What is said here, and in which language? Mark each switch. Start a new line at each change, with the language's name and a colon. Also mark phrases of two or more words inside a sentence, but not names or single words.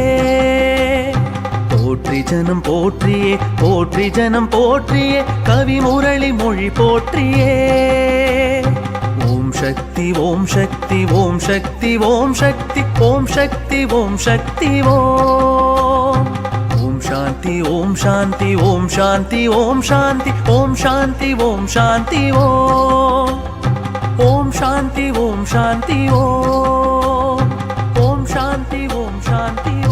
Tamil: போற்றி ஜனம் போற்றியே போற்றி ஜனம் போற்றியே கவி முரளி மொழி போற்றியே. ஓம் சக்தி ஓம் சக்தி ஓம் சக்தி ஓம் சக்தி ஓம் சக்தி ஓம் சக்தி ஓம். ஓம் சாந்தி ஓம் சாந்தி ஓம் சாந்தி ஓம் சாந்தி ஓம் சாந்தி ஓம் சாந்தி ஓம். ஓம் சாந்தி ஓம் சாந்தி ஓம். ஓம் சாந்தி ஓம் சாந்தி.